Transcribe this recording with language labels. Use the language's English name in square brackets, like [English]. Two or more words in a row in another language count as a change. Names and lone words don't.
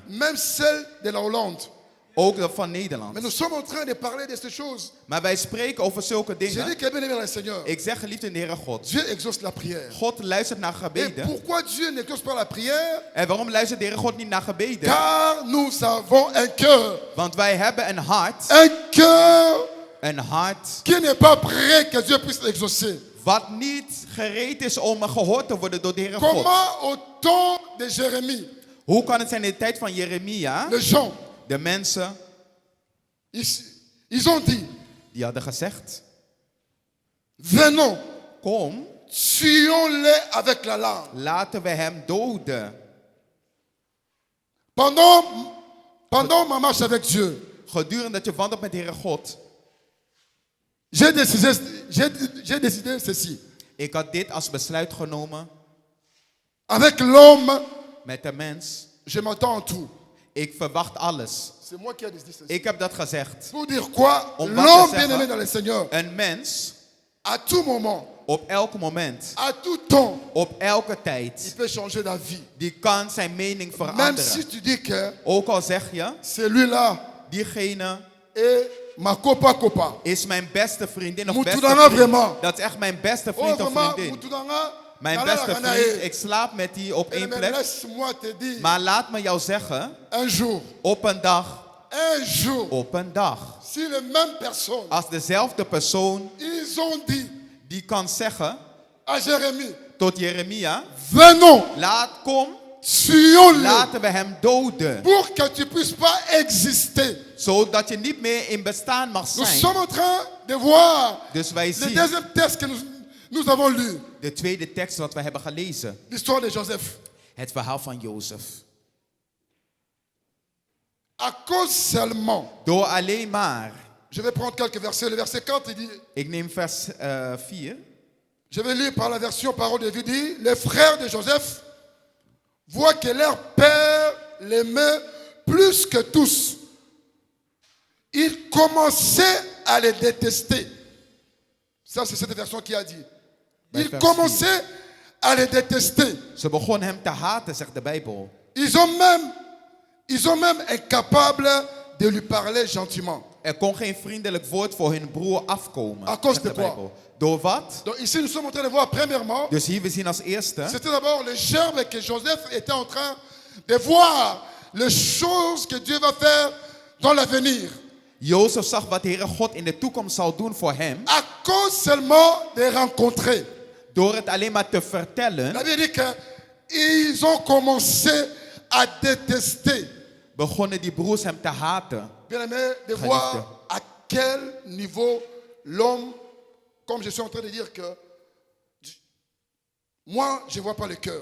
[French] même celles de la Hollande. [Dutch] Ook dat van [French] Mais [Dutch] Nederland. [French] nous sommes en train de parler de ces choses. [Dutch] Maar wij spreken over zulke [French] J'ai [Dutch] dingen. [French] dit que bien aimé dans le Seigneur, [Dutch] Ik zeg geliefd in de Heere God. [French] Dieu exauce la prière. [Dutch] God luistert naar [French] Et [Dutch] gebeden. [French] pourquoi Dieu n'exauce pas la prière? [Dutch] En waarom luistert de Heere God niet naar gebeden? [French] Car nous avons un cœur. [Dutch] Want wij hebben een hart. [French] Un cœur [Dutch] Een hart [French] qui n'est pas prêt que Dieu puisse exaucer. [Dutch] wat niet gereed is om gehoord te worden door de Heere God. [French] Comment au temps de Jérémie, [Dutch] Hoe kan het zijn in de tijd van Jeremia? [French] les gens, [Dutch] De mensen [French] ils ont dit, [Dutch] die hadden gezegd: [French] venons, [Dutch] kom, [French] tuons-les avec la langue. [Dutch] laten we hem doden. [French] Pendant ma marche avec Dieu, [Dutch] Gedurende dat je wandelt met de Heere God, [French] j'ai décidé ceci. [Dutch] ik had dit als besluit genomen. [French] Avec l'homme, [Dutch] Met de mens, [French] je m'attends en tout. [Dutch] ik verwacht alles. [French] C'est moi qui ai décidé ceci. [Dutch] Ik heb dat gezegd. [French] Pour dire quoi? On va te L'homme [Dutch] zeggen- [French] bien-aimé dans le Seigneur, [Dutch] Een mens, [French] à tout moment, [Dutch] op elk moment, [French] à tout temps, [Dutch] op elke [French] il [Dutch] tijd, [French] peut changer d'avis. [Dutch] die kan zijn mening [French] Même si [Dutch] veranderen. [French] tu dis que [Dutch] Ook al zeg je, [French] celui-là [Dutch] diegene [French] est ma copa. [Dutch] is mijn beste vriendin of Moet beste je dan nou vriend. [French] vraiment? [Dutch] Dat is echt mijn beste [French] Oh, [Dutch] vriend of [French] vraiment, [Dutch] vriendin. [Lingala] Moutouanga, [Dutch] Mijn [Lingala] nala [Dutch] beste [Lingala] rana [Dutch] vriend, [Lingala] ye. [Dutch] ik slaap met die op één [French] Mais [Dutch] plek. [French] laisse-moi te dire, [Dutch] Maar laat me jou zeggen, [French] un jour, [Dutch] op een dag, [French] si les mêmes personnes, [Dutch] als dezelfde persoon [French] ils ont dit [Dutch] die kan zeggen [French] à Jérémie, [Dutch] tot Jeremia, [French] venons, [Dutch] kom, [French] tuons-les, [Dutch] laten we hem doden. [French] pour que tu puisses pas exister. [Dutch] Zodat je niet meer in bestaan mag [French] Nous [Dutch] zijn. [French] sommes en train de voir [Dutch] Dus wij [French] le [Dutch] zien [French] deuxième texte que nous avons lu, [Dutch] de tweede tekst wat we hebben gelezen. [French] l'histoire de Joseph. [Dutch] Het verhaal van Jozef. [French] À cause seulement. [Dutch] Door alleen maar. [French] Je vais prendre quelques versets. Le verset 4, il dit, [Dutch] Ik neem vers 4. [French] je vais lire par la version parole de Dieu, dit, les frères de Joseph voient que leur père l'aimait plus que tous. Ils commençaient à les détester. Ça, c'est cette version qui a dit. Ils [Dutch] vers [French] commençaient à les détester. [Dutch] Ze begon hem te haten, zegt de Bijbel. [French] Ils ont même incapable de lui parler gentiment. [Dutch] Kon geen vriendelijk woord voor hun broer afkomen. [French] À cause [Dutch] zegt [French] de [Dutch] de [French] quoi? [Dutch] Bijbel. Door wat? [French] Donc ici, nous sommes en train de voir, premièrement, [Dutch] Dus hier we zien als eerste. [French] c'était d'abord le germe que Joseph était en train de voir les choses que Dieu va faire dans l'avenir. [Dutch] Jozef zag wat de Heere God in de toekomst zal doen voor hem. [French] À cause seulement de rencontrer. [Dutch] Door het alleen maar te vertellen. [French] La Bible dit qu'ils ont commencé à détester. [Dutch] Begonnen die broers hem te haten. [French] Bien aimé, de voir à quel niveau l'homme, comme je suis en train de dire que, moi, je ne vois pas le cœur.